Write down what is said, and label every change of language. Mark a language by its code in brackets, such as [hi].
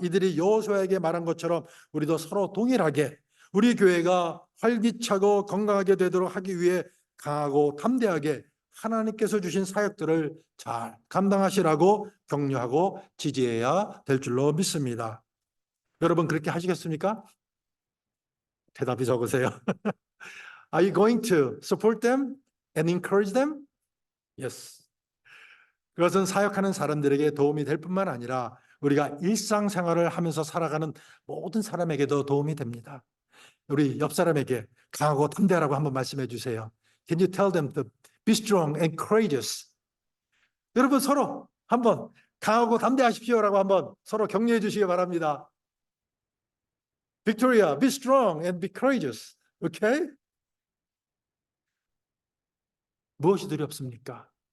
[ko] 이들이 여호수아에게 말한 것처럼 우리도 서로 동일하게 우리 교회가 활기차고 건강하게 되도록 하기 위해 강하고 담대하게 하나님께서 주신 사역들을 잘 감당하시라고 격려하고 지지해야 될 줄로 믿습니다. 여러분 그렇게 하시겠습니까? 대답이 적으세요. [en] Are you going to support them and encourage them? Yes. [ko] 그것은 사역하는 사람들에게 도움이 될 뿐만 아니라 우리가 일상생활을 하면서 살아가는 모든 사람에게도 도움이 됩니다. 우리 옆 사람에게 강하고 담대하라고 한번 말씀해 주세요. [en] Can you tell them to be strong and courageous? [ko] 여러분 서로 한번 강하고 담대하십시오라고 한번 서로 격려해 주시기 바랍니다. [en] Victoria, be strong and be courageous. Okay? [ko] 무엇이 두렵습니까?